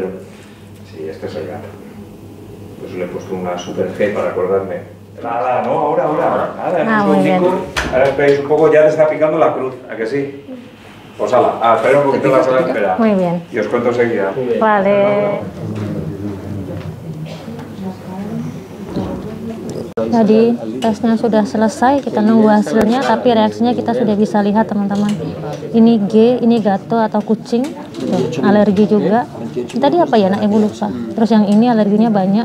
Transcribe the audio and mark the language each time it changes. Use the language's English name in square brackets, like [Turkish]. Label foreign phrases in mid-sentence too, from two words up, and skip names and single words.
[Spanish] Sí, este es el gato. Pues le he puesto una super G para acordarme. Nada, no, ahora. Nada, muy bien. Ahora esperéis un poco, ya te está picando la cruz, ¿a que sí? Pues ala, espera un poquito más a la espera. Muy bien. Y os cuento enseguida. Vale. [Indonesian] Tadi tesnya sudah selesai, kita nunggu hasilnya, tapi reaksinya kita sudah bisa lihat, teman-teman. Ini G, ini gato atau kucing, tuh, alergi juga. Ini tadi apa ya, nak, ibu lupa. Terus yang ini alerginya banyak.